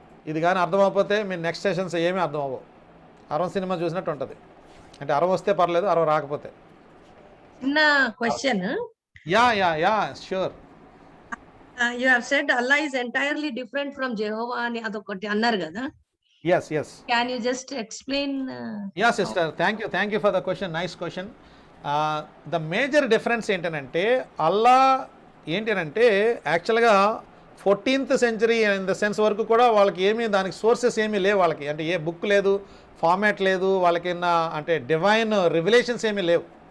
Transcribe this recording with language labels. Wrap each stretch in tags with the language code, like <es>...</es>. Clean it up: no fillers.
<te>ఇది కానీ అర్థమైపోతే మీరు నెక్స్ట్ సెషన్స్ ఏమీ అర్థం అవ్వవు. 60 సినిమా చూసినట్టు ఉంటుంది. అంటే 60 వస్తే పర్లేదు, 60 రాకపోతే. చిన్న question. Yeah sure.</te> <en>you have said Allah is entirely different from Jehovah</en> <te>అని అదొకటి అన్నారు కదా.</te> <en>yes Can you just explain? Yeah, sister, thank you for the question. Nice question. The major difference</en> <te>ఏంటంటే అల్లా ఏంటంటే యాక్చువల్గా 14th century in the sense వరకు కూడా వాళ్ళకి ఏమీ దానికి సోర్సెస్ ఏమీ లేవు. వాళ్ళకి అంటే ఏ బుక్ లేదు, ఫార్మాట్ లేదు, వాళ్ళకి అంటే డివైన్ రివిలేషన్స్ ఏమీ లేవు.</te>